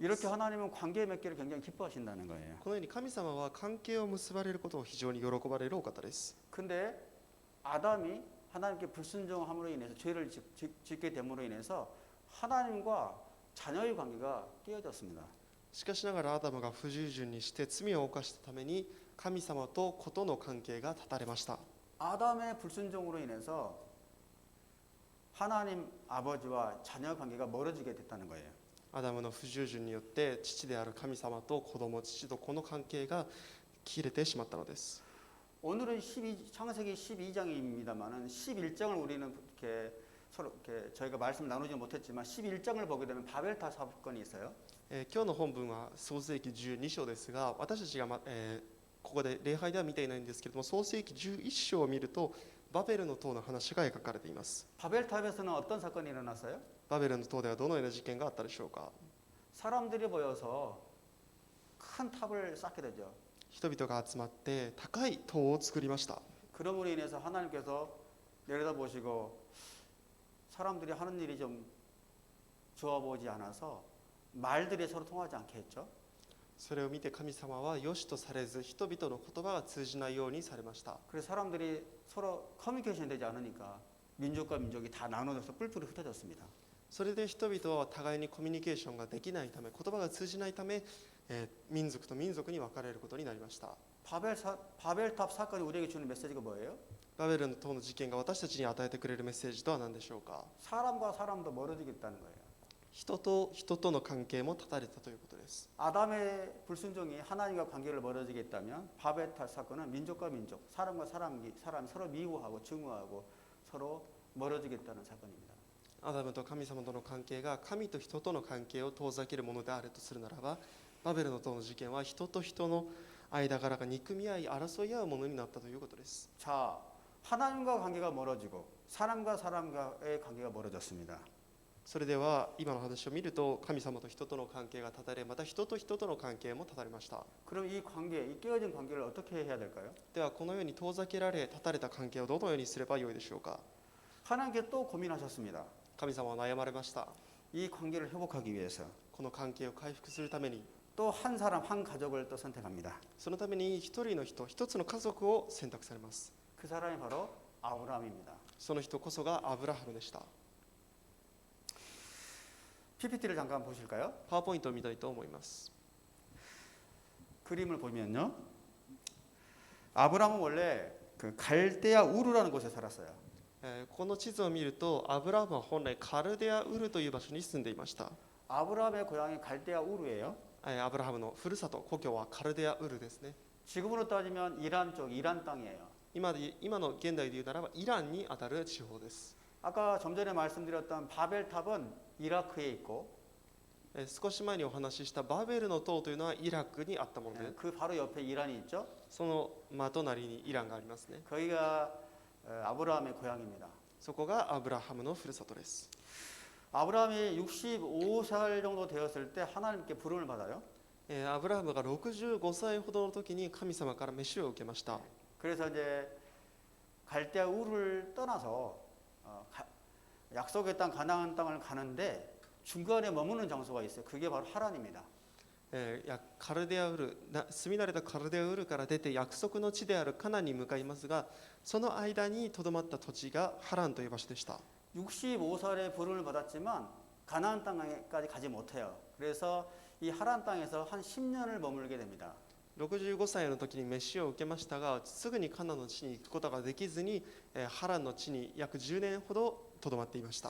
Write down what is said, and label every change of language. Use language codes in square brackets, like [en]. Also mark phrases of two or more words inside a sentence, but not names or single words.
[ko] 이렇게 하나님은 관계 맺기를 굉장히 기뻐하신다는 거예요. [ja] このように神様は関係を結ばれることを非常に喜ばれるお方です。 [ko] 근데 아담이 하나님께 불순종함으로 인해서 죄를 짓게 됨으로 인해서 하나님과 자녀의 관계가 깨어졌습니다. [ja] しかしながらアダムが不従順にして罪を犯したために神様と子との関係が断たれました。 [ko] 아담의 불순종으로 인해서 하나님 아버지와 자녀 관계가 멀어지게 됐다는 거예요. [ja] アダムの不従順によって父である神様と子供、父と子の関係が切れてしまったのです。 [ko] 오늘은 창세기 12장입니다만은 11장을 우리는 이렇게 서로 이렇게 저희가 말씀 나누지 못했지만 11장을 보게 되면 바벨탑 사건이 있어요. [ja] 今日の本文は創世記12章ですが、私たちが、ここで礼拝では見ていないんですけれども、創世記11章を見るとバベルの塔の話が描かれています。 [ko] 바벨탑에서는 어떤 사건이 일어났어요? [ja] バベルの塔ではどのような事件があったでしょうか。 [ko] 사람들이 모여서 큰 탑을 쌓게 되죠. [ja] 人々が集まって高い塔を作りました。 [ko] 그러므로 인해서 하나님께서 내려다보시고 사람들이 하는 일이 좀 좋아 보이지 않아서 말들이 서로 통하지 않게 했죠. [ja] それを見て神様は良しとされず、人々の言葉が通じないようにされました。 [ko] 그래서 사람들이 서로 커뮤니케이션이 되지 않으니까 민족과 민족이 다 나눠져서 뿔뿔이 흩어졌습니다. [ja] それで人々は互いにコミュニケーションができないため、言葉が通じないため、民族と民族に分かれることになりました。 [ko] 바벨탑 사건이 우리에게 주는 메시지가 뭐예요? [ja] バベルの塔の事件が私たちに与えてくれるメッセージとは何でしょうか。 [ko] 사람과 사람도 멀어지겠다는 거예요. [ja] 人と人との関係も断たれたということです。 [ko] 아담의 불순종이 하나님과 관계를 멀어지게 했다면 바벨탑 사건은 민족과 민족, 사람과 사람이 서로 미워하고 증오하고 서로 멀어지겠다는 사건입니다. [ja] アダムと神様との関係が神と人との関係を遠ざけるものであるとするならば、バベルの塔の事件は人と人の間柄が憎み合い争い合うものになったということです。 [ko] 자, 하나님과 관계가 멀어지고 사람과 사람과의 관계가 멀어졌습니다. [ja] それでは今の話を見ると、神様と人との関係が断たれ、また人と人との関係も断たれました。 [ko] 그럼 이 관계, 이 깨어진 관계를 어떻게 해야 될까요? [ja] ではこのように遠ざけられ断たれた関係をどのようにすればよいでしょうか。 [ko] 하나님께 또 고민하셨습니다. [ja] 神様は悩まれました。 [ko] 이 관계를 회복하기 위해서 [ja] この関係を回復するために、 [ko] 또 한 사람, 한 가족을 또 선택합니다. [ja] そのために一人の人、一つの家族を選択されます。 [ko] 그 사람이 바로 아브라함입니다. [ja] その人こそがアブラハムでした。 [ko] PPT를 잠깐 보실까요? [ja] パワーポイントを見たいと思います。 [ko] 그림을 보면요. 아브라함은 원래 그 갈대아 우르라는 곳에 살았어요. [ja] この地図を見ると、アブラハムは本来カルデアウルという場所に住んでいました。 [ko] 아브라함의 고향이 갈대아 우르예요. [ja] アブラハムのふるさと、故郷はカルデアウルですね。 [ko] 지금으로 따지면 이란 쪽, 이란 땅이에요. [ja] 今の現代で言うならばイランにあたる地方です。 [ko] 아까 좀 전에 말씀드렸던 바벨탑은 이라크에 있고 [ja] 少し前にお話ししたバベルの塔というのはイラクにあったもので、 [ko] 그 바로 옆에 이란이 있죠. [ja] その真隣にイランがありますね。 [ko] 거기가 아브라함의 고향입니다. [ja] そこがアブラハムのふるさとです。 [ko] 아브라함이 65살 정도 되었을 때 하나님께 부름을 받아요. [ja] アブラハムが65歳ほどの時に神様から召しを受けました。 [ko] 그래서 이제 갈대아 우를 떠나서 약속의 땅 가나안 땅을 가는데 중간에 머무는 장소가 있어요. 그게 바로 하란입니다. [ja] カルデアウル住み慣れたカルデアウルから出て約束の地であるカナンに向かいますが、その間にとどまった土地がハランという場所でした。 [ko] 65살에 부름을 받았지만 가나안 땅까지 가지 못해요. 그래서 이 하란 땅에서 한 10년을 머물게 됩니다. [ja] 65 歳の時に召しを受けましたが、すぐにカナンの地に行くことができずに、ハランの地に約10年ほどとどまっていました。